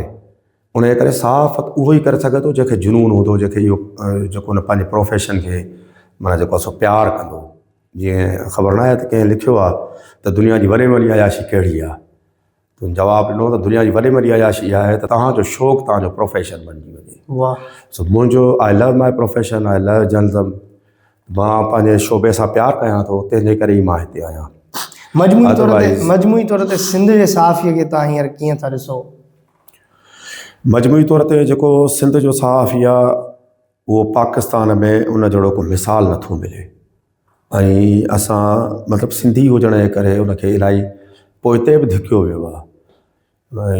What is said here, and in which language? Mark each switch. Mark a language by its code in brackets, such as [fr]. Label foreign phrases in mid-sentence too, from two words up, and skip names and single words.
[sd] उन जे करे सहाफ़त उहो ई करे सघे थो जंहिंखे जुनून हूंदो, जंहिंखे इहो जेको उन पंहिंजे प्रोफेशन खे माना जेको आहे सो प्यारु कंदो। जीअं ख़बर न आहे त कंहिं लिखियो आहे त दुनिया जी वॾे में वॾी अयाशी कहिड़ी आहे, त जवाबु ॾिनो त दुनिया जी वॾे में वॾी अयाशी इहा आहे त तव्हांजो शौक़ु तव्हांजो प्रोफेशन बणिजी वञे। वाह। सो मुंहिंजो [en] I love my profession, I love journalism. [sd] मां पंहिंजे शोबे सां प्यारु कयां थो, तंहिंजे करे ई मां हिते आहियां। मजमूई तौर ते सिंध जे सहाफ़ीअ खे तव्हां हींअर कीअं था ॾिसो? मजमूई तौर ते जेको सिंध जो सहाफ़ी आहे उहो पाकिस्तान में उन जहिड़ो को मिसाल नथो मिले, ऐं असां मतिलबु सिंधी हुजण जे करे उनखे इलाही पोइते बि धिकियो वियो आहे।